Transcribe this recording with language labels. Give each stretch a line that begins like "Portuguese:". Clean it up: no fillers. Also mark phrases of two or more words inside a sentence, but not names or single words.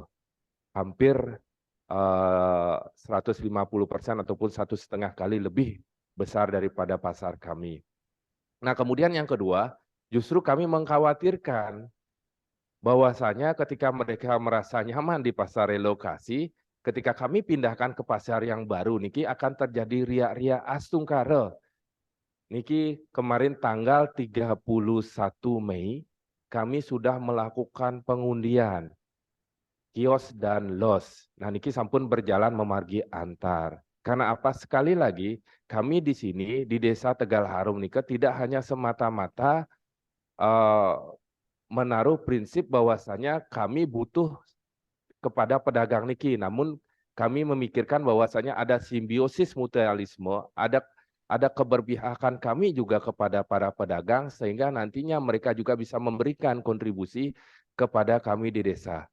Indonesian: Hampir 150% ataupun 1,5 kali lebih besar daripada pasar kami. Nah, kemudian yang kedua, justru kami mengkhawatirkan bahwasanya ketika mereka merasa nyaman di pasar relokasi, ketika kami pindahkan ke pasar yang baru niki akan terjadi ria-ria astungkara. Niki kemarin tanggal 31 Mei kami sudah melakukan pengundian kios dan los. Nah,
Balinese: niki sampun berjalan memargi antar.
Indonesian: Karena apa? Sekali lagi, kami di sini di Desa Tegal Harum niki tidak hanya semata-mata menaruh prinsip bahwasanya kami butuh kepada pedagang niki, namun kami memikirkan bahwasanya ada simbiosis mutualisme, ada keberpihakan kami juga kepada para pedagang sehingga nantinya mereka juga bisa memberikan kontribusi kepada kami di desa.